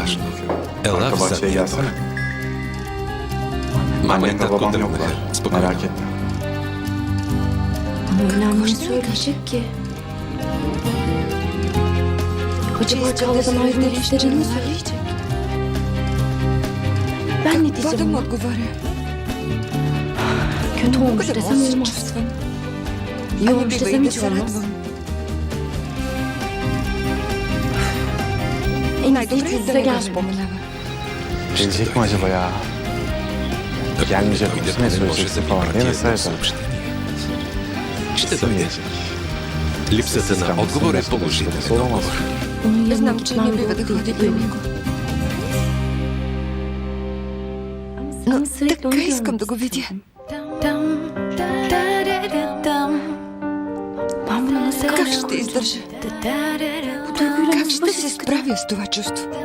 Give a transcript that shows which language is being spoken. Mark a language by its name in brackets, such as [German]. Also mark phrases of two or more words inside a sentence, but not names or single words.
[Bulgarian] важно. [Turkish] gerekiyor. [Bulgarian] Ела [Turkish] Arka [Bulgarian] в [Turkish] bahçeye [Bulgarian] задния [Turkish] gelsene. [Bulgarian] двор. Мама и [Turkish] Annemle [Bulgarian] татко [Turkish] babam [Bulgarian] тръгнаха. [Turkish] yoklar. [Bulgarian] Спокойно. [Turkish] Merak etme. Önemli ne söyleyecek ki? Acaba Çağla'dan ayrılmak istediğini mi söyleyecek? Ben ne [Bulgarian] Какво да [Turkish] diyeceğim [Bulgarian] му [Turkish] ona? [Bulgarian] отговоря? [Turkish] Kötü olmuş [Bulgarian] Къде [Turkish] desem [Bulgarian] мога да се [Turkish] olmaz. [Bulgarian] чувствам? [Turkish] İyi [Bulgarian] А не [Turkish] olmuş [Bulgarian] бива и [Turkish] desem [Bulgarian] да [Turkish] hiç [Bulgarian] се [Turkish] olmaz. [Bulgarian] радвам. [Turkish] En iyisi [Bulgarian] Най-добре [Turkish] hiç [Bulgarian] е [Turkish] yüz [Bulgarian] да [Turkish] yüze [Bulgarian] не го [Turkish] gelmemek. [Bulgarian] споменава. [Turkish] Gelecek mi acaba ya? [Bulgarian] Ако [Turkish] Gelmeyecek [Bulgarian] дойде, [Turkish] olsa ne [Bulgarian] не може да [Turkish] söyleyeceksin [Bulgarian] ми [Turkish] falan diye [Bulgarian] прати [Turkish] mesaj [Bulgarian] едно [Turkish] atar. [Bulgarian] съобщение. Ще [Turkish] Kesin [Bulgarian] дойде. [Turkish] gelecek. [Bulgarian] Липсата на Сестра отговор е му се положителен интересува, отговор. [Turkish] Onun yanına [Bulgarian] Знам, че [Turkish] gitmem [Bulgarian] не бива да [Turkish] doğru [Bulgarian] ходи [Turkish] değil, [Bulgarian] при [Turkish] değil mi? [Bulgarian] него. [Turkish] Ama [Bulgarian] Но [Turkish] sürekli onu [Bulgarian] така искам [Turkish] görmek [Bulgarian] да го видя. [Turkish] istedim. Ben bunu nasıl [Bulgarian] Как [Turkish] yapacağım? [Bulgarian] ще издържа? [Turkish] Bu duyguyla [Bulgarian] Как [Turkish] nasıl [Bulgarian] ще [Turkish] baş [Bulgarian] се [Turkish] edeceğim? [Bulgarian] справя с това чувство?